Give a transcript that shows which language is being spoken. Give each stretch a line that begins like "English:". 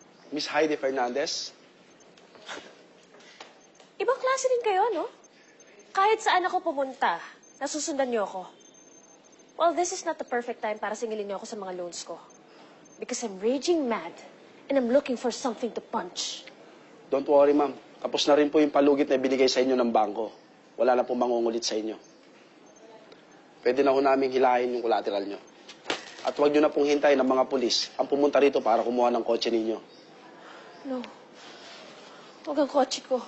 English: Miss Heidi Fernandez?
Filipino: Ibang klase din kayo, no? Kahit saan ako pumunta, nasusundan niyo ako.
English: Well, this is not the perfect time
Filipino: para singilin niyo ako sa mga loans ko.
English: Because I'm raging mad and I'm looking for something to punch. Don't worry, ma'am.
Filipino: Tapos na rin po yung palugit na binigay sa inyo ng bangko. Wala na pong mangungulit sa inyo. Pwede na ho namin hilahin yung collateral nyo. At huwag nyo na pong hintayin ng mga pulis ang pumunta rito para kumuha ng kotse ninyo. No. Huwag ang kotse ko.